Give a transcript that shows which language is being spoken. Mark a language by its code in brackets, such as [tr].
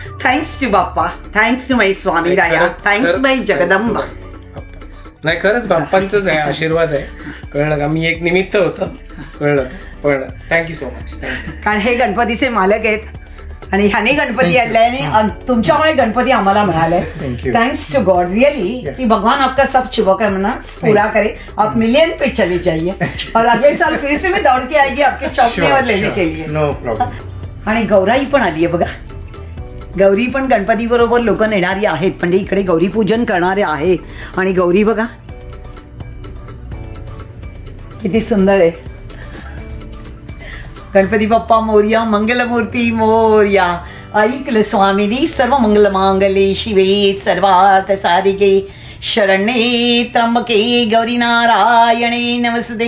[mr] Thanks to Bappa, thanks to my Swami Raya, thanks माई जगदंबा. नाही, खरंच बाप्पांचाच आहे आशीर्वाद आहे. कळलं का, मी एक निमित्त होतं. कळलं. Thank you so much. कारण हे गणपतीचे मालक आहेत. आणि ह्याने गणपती आणलाय आणि तुमच्यामुळे गणपती आम्हाला मिळाले. [hi] थैंक्स टू गॉड रियली कि भगवान आपका सब शुभकामना पूरा करे. आप मिलियन पे चले जाइए और अगले साल फिर से मैं दौड़ के आएगी आपके शॉप में और लेने के लिए. [en] No problem. [mr] आणि गौराई पण आली आहे बघा. गौरी पण गणपती बरोबर लोक नेणारी आहेत, म्हणजे इकडे गौरी पूजन करणारे आहे. आणि गौरी बघा किती सुंदर आहे. गणपती बाप्पा मोरया, मंगलमूर्ती मोरया. ऐकलं स्वामिनी [sa] सर्व मंगल मांगले शिवे सर्वार्थ साधिके शरण्ये त्र्यंबके गौरी नारायणे नमस्ते.